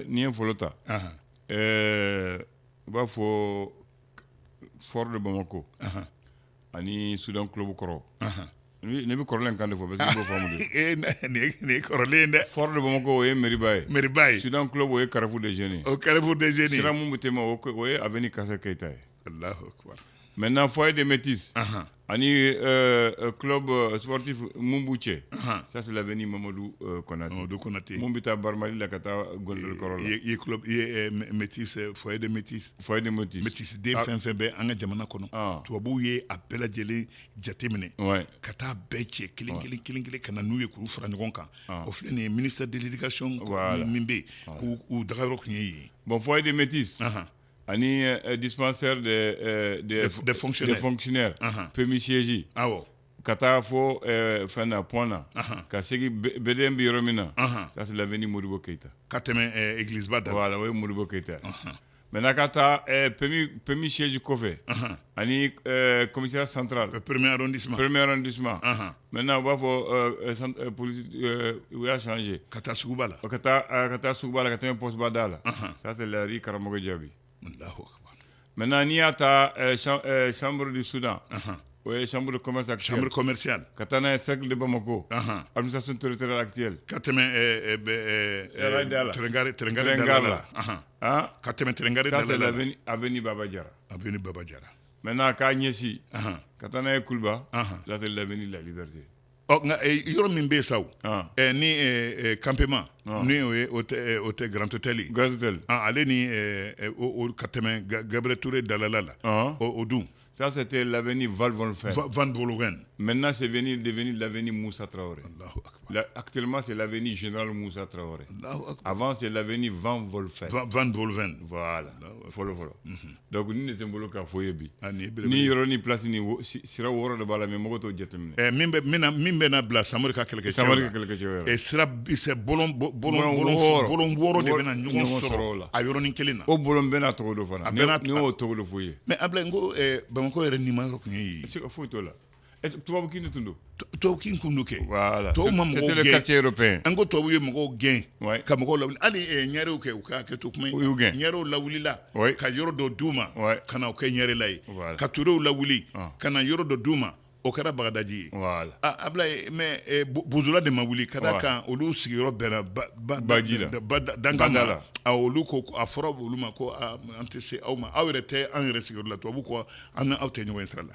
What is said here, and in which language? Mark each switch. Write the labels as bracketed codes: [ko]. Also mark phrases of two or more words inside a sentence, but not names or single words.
[bm] n'i ye fɔlɔ ta u b'a fɔ Fort de Bamako ani Sudan club kɔrɔ ne bɛ kɔrɔlen kan de fɔ parce que b'o faamu de nin ye kɔrɔlen dɛ Fort de Bamako o ye Meriba ye Sudan club o ye Carrefour des Jeunes sira mun bɛ tɛmɛ o ye Avenue Kassa Keita ye [ar] الله أكبر [bm] maintenant foyer des Métis ani [fr] club sportif [bm] mun b'u cɛ [fr] ça c'est l'avenue [bm] Mamadou Konaté mun bɛ taa Barmali la ka taa Gondol kɔrɔ la i ye club i ye Métis foyer des Métis Métis den fɛn fɛn bɛ an ka jamana kɔnɔ tubabuw ye a bɛɛ lajɛlen jateminɛ ka taa bɛɛ cɛ kelen kelen ka na n'u ye k'u fara ɲɔgɔn kan o filɛ nin ye [fr] ministère de l'éducation [bm] min bɛ yen k'u dagayɔrɔ tun ye yen bon foyer des Métis ani dispensaire des fonctionnaires permis siège ka taa fo fɛn na pont na ka segi BDM bɛ yɔrɔ min na [fr] ça c'est l'avenue [bm] Modibo Keita ka tɛmɛ église ba da voilà o ye Modibo Keita maintenant ka taa permis siège kɔfɛ ani [fr] commissariat central premier arrondissement [bm] maintenant u b'a fɔ police u y'a changé ka taa suguba la ka taa suguba la ka tɛmɛ poste ba da la [fr] ça c'est la rue [bm] Karamɔgɔ Jaabi maintenant n'i y'a ta chambre du Soudan o ye [fr] chambre de commerce commerciale [bm] ka taa n'a ye [fr] cercle de Bamako administration territoriale actuelle [bm] ka tɛmɛ Terengare Dala la ka tɛmɛ Terengare Dala la [fr] ça c'est l'avenue [bm] Baba Diarra maintenant k'a ɲɛsi ka taa n'a ye Kuluba [fr] ça c'est l'avenue la liberté [bm] nka yɔrɔ min bɛ yen sa ni campement ni o tɛ Grand Hôtel ale ni ka tɛmɛ Gabriel Touré Dalala la o dun [fr] ça c'était l'avenue Van Volven maintenant c'est devenu l'avenue Moussa Traoré actuellement c'est l'avenue Général Moussa Traoré avant c'est l'avenue Van Volven voilà [bm] fɔlɔ donc ni ne tɛ n bolo k'a fɔ ye bi ni yɔrɔ ni place ni sira wɔɔrɔ de b'a la mais mɔgɔ t'o jateminɛ min bɛ na bila Samori ka kɛlɛkɛcɛw la sira bolon wɔɔrɔ de bɛ na ɲɔgɔn sɔrɔ a yɔrɔnin kelen na o bolon bɛɛ n'a tɔgɔ dɔ fana ni y'o tɔgɔ dɔ f'u ye mais Ablaye n ko Bamakɔ yɛrɛ nimayɔrɔ tun ye yen foyi t'o la tubabukin de tun don tubabukin kun do kɛ voilà tubabu ma [fr] c'était le quartier européen [bm] an ko tubabu ye mɔgɔw gɛn ka mɔgɔw lawuli hali ɲɛrew kɛ u ka hakɛto kuma ɲɛrew lawulila ka yɔrɔ dɔ d'u ma ka na o kɛ ɲɛrela ye ka turew lawuli ka na yɔrɔ dɔ d'u ma o kɛra Bagadaji ye Ablaye mais Bozola de ma wuli ka da kan olu sigiyɔrɔ bɛnna Dankanda la olu ko a fɔra olu ma ko an tɛ se aw ma aw yɛrɛ tɛ an yɛrɛ sigiyɔrɔ la tubabu ko an n'aw tɛ ɲɔgɔn ye sira la